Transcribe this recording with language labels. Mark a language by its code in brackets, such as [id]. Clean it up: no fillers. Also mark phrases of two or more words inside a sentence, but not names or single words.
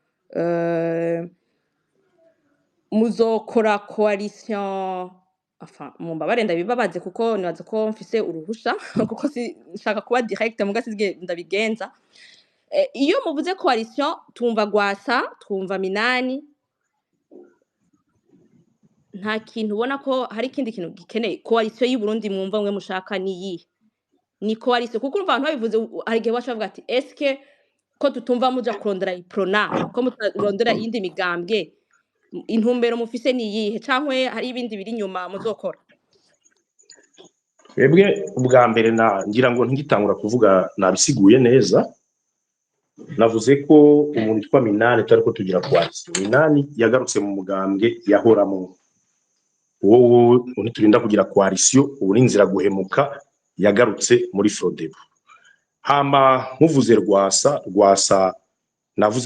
[rn] muzokora coalition mumbabare ndabibabaze kuko nibaza ko mfise uruhusha kuko nshaka kuba direct mugasizwe ndabigenza iyo muvuze coalition tumva Gwasa twumva Minani nta kintu ubona ko hari ikindi kintu gikeneye coalition y'u Burundi mwumva mwe mushaka ni coalition kuko urumva abantu babivuze hari gihe bavuga ati [fr] est-ce que [rn] ko tutumva muja kurondera iprona ko mutarondera iyindi migambwe intumbero mufise niyihe cankwe hari ibindi biri nyuma muzokora Ebwe ubwa mbere ngira ngo ntigitangura kuvuga nabisiguye neza navuze ko umuntu yitwa Minani tariko tugira coalition Minani yagarutse mu mugambwe yahoramo wowe uniturinda kugira coalition ubu ninzira guhemuka yagarutse muri Frodebu hama muvuze Rwasa navuze